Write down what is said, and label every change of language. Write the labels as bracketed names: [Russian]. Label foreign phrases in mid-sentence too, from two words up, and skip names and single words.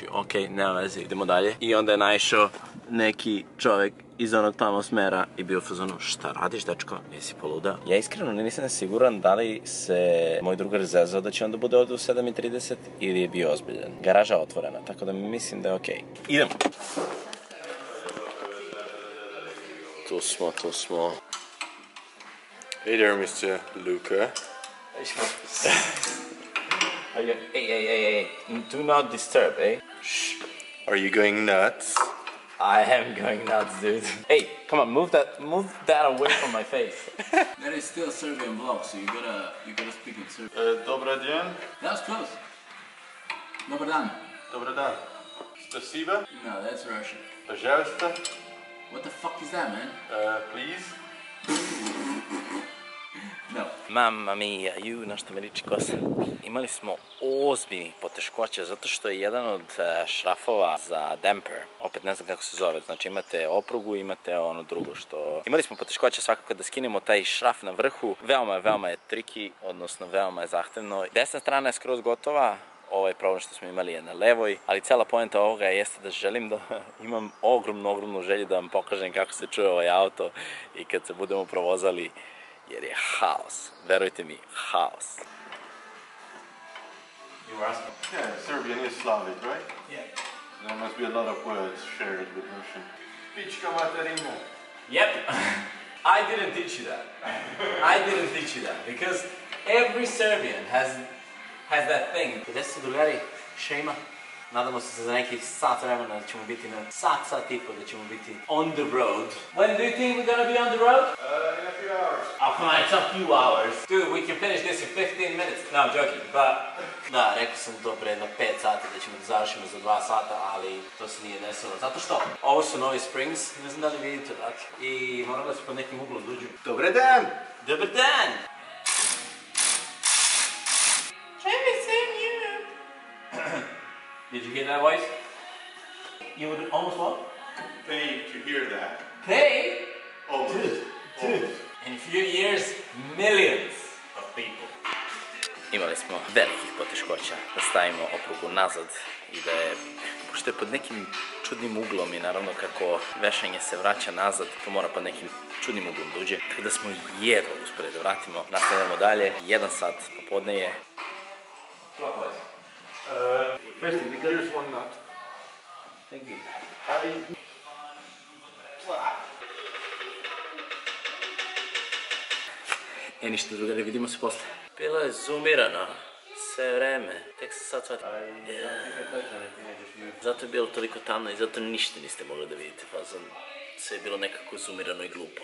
[Serbian] Ok, nema veze, idemo dalje. I onda je naišao neki čovek iz onog tamo smera i bio fazonu, šta radiš, dečko, jesi poludao? Ja iskreno nisam siguran da li se moj drugar zezao da će onda bude ovde u 7:30 ili je bio ozbiljan. Garaža otvorena, tako da mislim da je okej. Idemo. Tu smo. [English] Hey there, Mr. Luca. Hey, do not disturb, eh? Shh. Are you going nuts? I am going nuts, dude. Hey, come on, move that away from my face. That is still a Serbian vlog, so you gotta speak in Serbian. [Serbian] Dobar dan. [English] That was close. [Serbian] Dobar dan. Dobar dan. Spasiba? [English] No, that's Russian. Пожалуйста. What the fuck is that, man? Please. [Italian] No. Mamma mia, [Serbian] na što me liči kosa. Imali smo ozbiljnih poteškoća zato što je jedan od šrafova za damper, opet ne znam kako se zove, znači imate oprugu, imate ono drugo što... Imali smo poteškoća svakako da skinemo taj šraf na vrhu, veoma je triki, odnosno veoma je zahtevno. Desna strana je skroz gotova, ovaj problem što smo imali je na levoj, ali cela poenta ovoga jeste da želim da imam ogromnu želju da vam pokažem kako se čuje ovaj auto i kad se budemo provozali, jer je haos. Verujte mi, haos. [English] You were asking? Yeah, Serbian is Slavic, right? Yeah. There must be a lot of words shared with Russian. [Serbian] Pichka materina. [English] Yep. I didn't teach you that. I didn't teach you that because every Serbian has that thing. [Serbian] Gde su drugari? Šejma. Nadamo se za nekih sat vremena da ćemo biti na sat i po da ćemo biti [English] on the road. When do you think we're gonna be on the road? In a few hours. Oh come on, it's a few hours. Dude, we can finish this in 15 minutes. No, I'm joking, but... [Serbian] Da, rekao sam to pre jedno 5 sati da ćemo da završimo za 2 sata, ali to se nije desilo. Zato što ovo su novi Springs, ne znam da li vidite dakle. I moram da se pod nekim uglom dođu. Dobar dan! Dobar dan! [English] Did you hear that voice? You would almost what? Pay to hear that. Pay? Almost. Dude. In a few years, millions of people. [Serbian] Imali smo velikih poteškoća da stavimo oprugu nazad i da je, pošto je pod nekim čudnim uglom i naravno kako vešanje se vraća nazad, to mora pod nekim čudnim uglom da uđe. Tako da smo jedva uspeli da vratimo. Nastavljamo dalje, 1 sat popodne je. [English] First, here's one nut. Thank you. [Serbian] Ništa drugare, vidimo se posle. Bilo je zoomirano sve vreme, tek sam sad shvatio. Zato je bilo toliko tamno i zato ništa niste mogli da vidite, pa sve je bilo nekako zoomirano i glupo.